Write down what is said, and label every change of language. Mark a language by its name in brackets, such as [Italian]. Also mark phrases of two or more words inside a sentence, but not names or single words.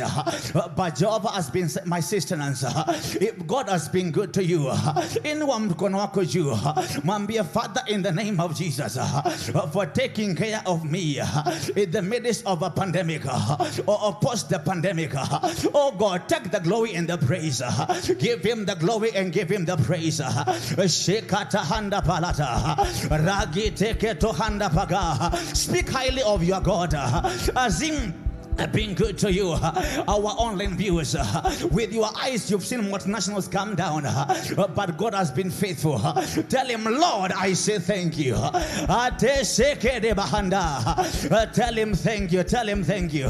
[English] But Jehovah has been my sustenance. If God has been good to you, anyone can walk with you. Mambia, Father, in the name of Jesus, for taking care of me in the midst of a pandemic or post the pandemic. Oh God, take the glory and the praise. Give him the glory and give him the praise. Shekata handa palata, ragi teke to handa paga. Speak highly of your God. Azim being good to you, our online viewers. With your eyes you've seen multinationals come down, but God has been faithful. Tell him, Lord, I say thank you. Tell him thank you. Tell him thank you.